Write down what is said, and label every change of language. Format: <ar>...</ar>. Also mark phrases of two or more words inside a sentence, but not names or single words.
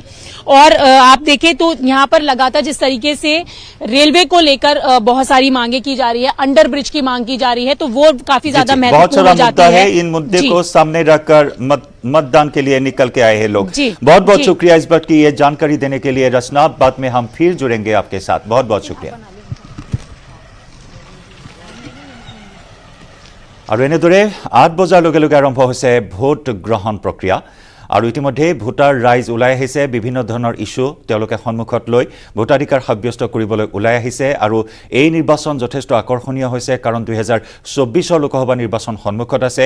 <hi>और आप देखें तो यहाँ पर लगातार जिस तरीके से रेलवे को लेकर बहुत सारी मांगे की जा रही है, अंडर ब्रिज की मांग की जा रही है, तो वो काफी ज्यादा महत्वपूर्ण हो जाती है। इन मुद्दे को सामने रखकर मतदान के लिए निकल के आए हैं लोग। बहुत बहुत शुक्रिया इस बात की ये जानकारी देने के लिए रचना। बाद में हम फिर जुड़ेंगे आपके साथ, बहुत बहुत शुक्रिया।</hi> <as>और এনেদৰে 8 বজাৰ লগে লগে আৰম্ভ হৈছে ভোট গ্ৰহণ প্ৰক্ৰিয়া। আৰু ইতিমধ্যে ভোটাৰ ৰাইজ ওলাই আহিছে, বিভিন্ন ধৰণৰ ইস্যু তেওঁলোকে সন্মুখত লৈ ভোটাধিকাৰ সাব্যস্ত কৰিবলৈ ওলাই আহিছে। আৰু এই নিৰ্বাচন যথেষ্ট আকৰ্ষণীয় হৈছে, কাৰণ 2024 লোকসভা নিৰ্বাচন সন্মুখত আছে।</as>